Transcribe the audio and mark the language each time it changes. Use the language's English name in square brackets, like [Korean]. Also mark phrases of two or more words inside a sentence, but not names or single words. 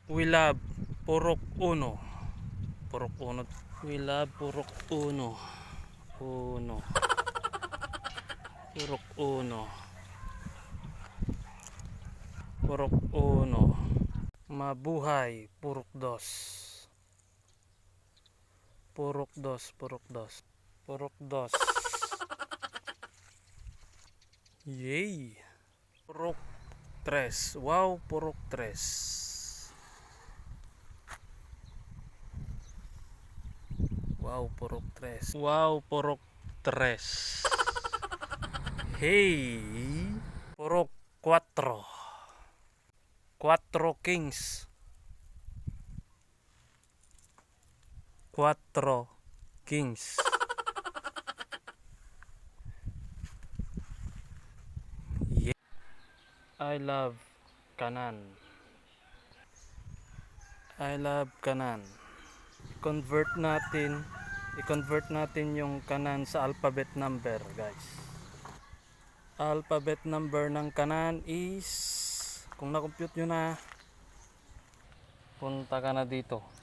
[English] We love Purok Uno. Purok Uno. We love Purok Uno. Uno. Purok Uno. Purok Uno. [Filipino] Mabuhay Purok Dos. Purok Dos. Purok Dos. Purok Dos. Yay. Purok Tres. Wow, Purok Tres. Wow, Purok Tres. Wow, Purok Tres. Hey, Purok Cuatro. Cuatro Kings. Cuatro Kings. [English] Yeah. I love Kanan. I love Kanan. [Filipino] I-convert natin yung Kanan sa [English] alphabet number, [Filipino] guys. [English] Alphabet number [Filipino] ng Kanan is, kung na-compute nyo na, punta ka na dito.